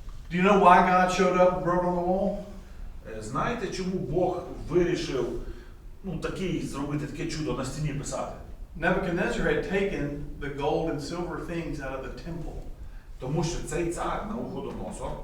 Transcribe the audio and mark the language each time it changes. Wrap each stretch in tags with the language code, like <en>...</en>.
<en>do you know why God showed up and wrote on the wall?</en> <uk>Знаєте, чому Бог вирішив зробити таке чудо на стіні писати?</uk> <en>Nebuchadnezzar had taken the gold and silver things out of the temple</en> <uk>Тому що цей цар Навуходоносор</uk>